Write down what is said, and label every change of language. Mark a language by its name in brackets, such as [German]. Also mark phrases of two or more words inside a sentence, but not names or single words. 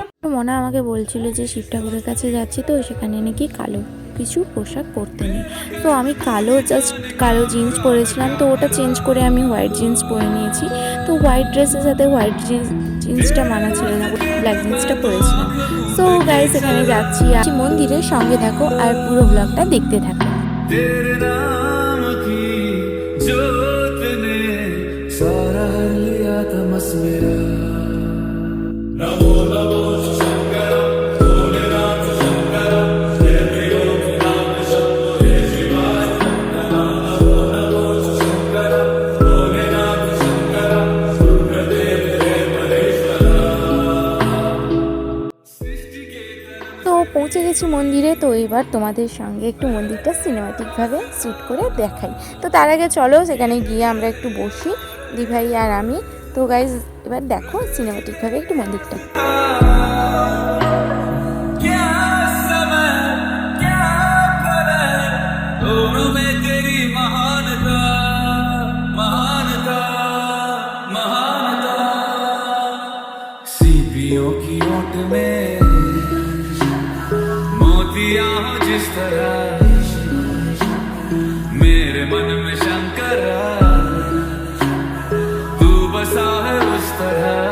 [Bangla] মনা আমাকে বলছিল যে শিব ঠাকুরের কাছে যাচ্ছি, তো সেখানে নাকি কালো কিছু পোশাক পরতে নেই। তো আমি কালো জিন্স পরেছিলাম, তো ওটা চেঞ্জ করে আমি হোয়াইট জিন্স পরে নিয়েছি। তো হোয়াইট ড্রেসের সাথে হোয়াইট জিন্সটা মানা ছিল না, ব্ল্যাক জিন্সটা পরেছিলাম। [English] so guys [Bangla] এখানে যাচ্ছি মন্দিরের সঙ্গে থাকো আর পুরো ব্লগটা দেখতে থাকো। [Hindi] तेरे नाम की जोत ने सारा हर लिया तमस मेरा। नमो नमो शंकर भोलेनाथ शंकर, जय प्रियो नाम शंभो जय शिवाय। नमो नमो शंकर भोलेनाथ शंकर, रुद्रदेव जय महेश्वरा। सृष्टि के [Bangla] তো পৌঁছে গেছি মন্দিরে। তো এবার তোমাদের সঙ্গে একটু মন্দিরটা সিনেমাটিকভাবে শ্যুট করে দেখাই। তো তার আগে চলো সেখানে গিয়ে আমরা একটু বসি, দিভাই আর আমি। তো গাইজ এবার দেখো সিনেমাটিকভাবে একটু মন্দিরটা। [Hindi] क्या समय क्या प्रलय, दोनों में तेरी महानता महानता महानता। सीपियों की ओट में मोतियां हो जिस तरह, मेरे मन में शंकर तू बसा है उस तरह।